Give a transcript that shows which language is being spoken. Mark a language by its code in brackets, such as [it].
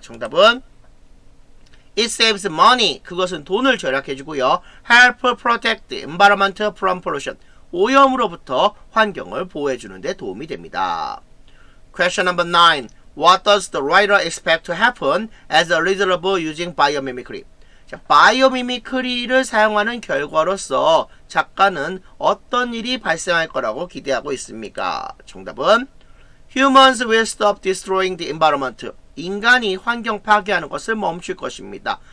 [ko] 정답은 [en] It saves money. [ko] 그것은 돈을 절약해주고요. [en] Help protect the environment from pollution. [ko] 오염으로부터 환경을 보호해주는 데 도움이 됩니다. [en] Question number 9. What does the writer expect to happen as a result of using biomimicry? [ko] 자, 바이오미미크리를 사용하는 결과로서 작가는 어떤 일이 발생할 거라고 기대하고 있습니까? 정답은 [en] Humans will stop destroying the environment. [ko] 인간이 환경 파괴하는 것을 멈출 것입니다.